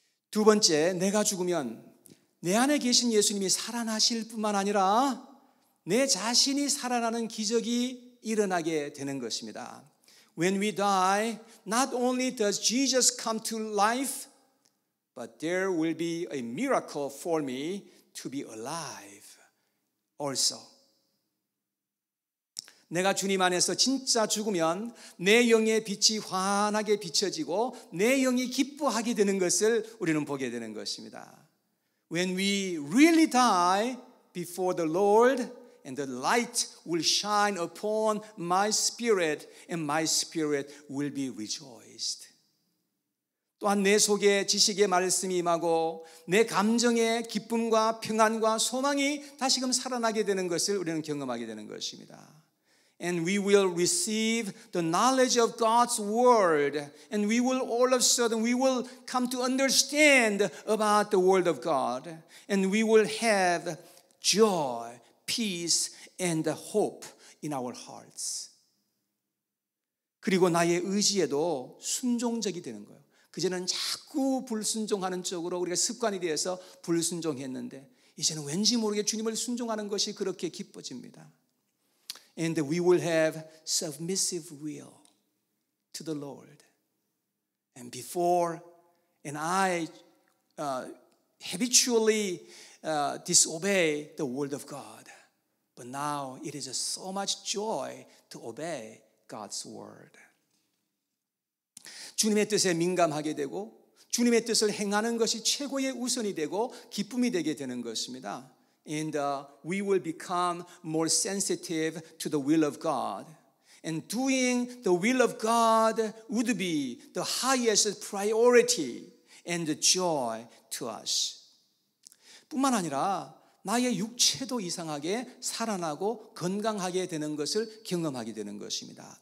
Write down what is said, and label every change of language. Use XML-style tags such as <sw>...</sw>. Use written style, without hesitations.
<ko>두 번째, 내가 죽으면 내 안에 계신 예수님이 살아나실 뿐만 아니라 내 자신이 살아나는 기적이 일어나게 되는 것입니다.</ko> <en>When we die, not only does Jesus come to life, but there will be a miracle for me to be alive also.</en> <ko>내가 주님 안에서 진짜 죽으면 내 영의 빛이 환하게 비춰지고 내 영이 기뻐하게 되는 것을 우리는 보게 되는 것입니다.</ko> <en>When we really die before the Lord, and the light will shine upon my spirit, and my spirit will be rejoiced.</en> <ko>또한 내 속에 지식의 말씀이 임하고 내 감정에 기쁨과 평안과 소망이 다시금 살아나게 되는 것을 우리는 경험하게 되는 것입니다.</ko> <en>And we will receive the knowledge of God's word, and we will all of a sudden we will come to understand about the word of God, and we will have joy, peace, and hope in our hearts.</en> <ko>그리고 나의 의지에도 순종적이 되는 거예요. 그전에는 자꾸 불순종하는 쪽으로 우리가 습관이 되어서 불순종했는데 이제는 왠지 모르게 주님을 순종하는 것이 그렇게 기뻐집니다.</ko> <en>And we will have submissive will to the Lord. And before, and I habitually disobey the word of God. But now it is so much joy to obey God's word.</en> <ko>주님의 뜻에 민감하게 되고 주님의 뜻을 행하는 것이 최고의 우선이 되고 기쁨이 되게 되는 것입니다.</ko> <en>And we will become more sensitive to the will of God. And doing the will of God would be the highest priority and joy to us.</en> <ko>뿐만 아니라 나의 육체도 이상하게 살아나고 건강하게 되는 것을 경험하게 되는 것입니다.</ko>